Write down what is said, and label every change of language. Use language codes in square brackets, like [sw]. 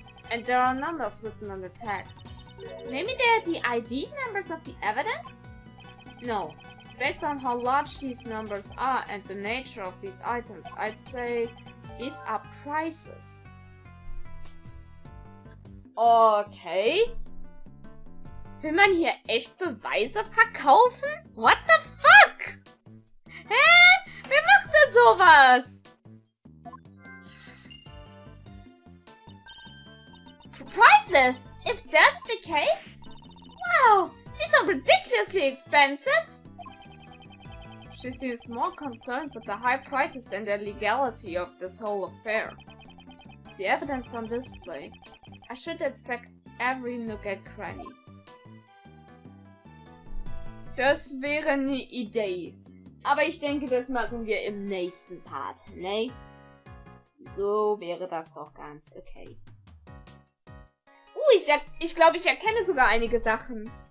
[en] And there are numbers written on the tags. Maybe they're the ID numbers of the evidence? No. Based on how large these numbers are and the nature of these items, I'd say these are prices. Okay. [de] Will man hier echt Beweise verkaufen? [en] What the fuck? [de] Hä? Wer macht denn sowas? [en] Prices? If that's the case? Wow! These are ridiculously expensive! She seems more concerned with the high prices than the legality of this whole affair. The evidence on display. I should inspect every nook and cranny. [de] Das wäre eine Idee. Aber ich denke, das machen wir im nächsten Part, ne? So wäre das doch ganz okay. Ich glaube, ich erkenne sogar einige Sachen.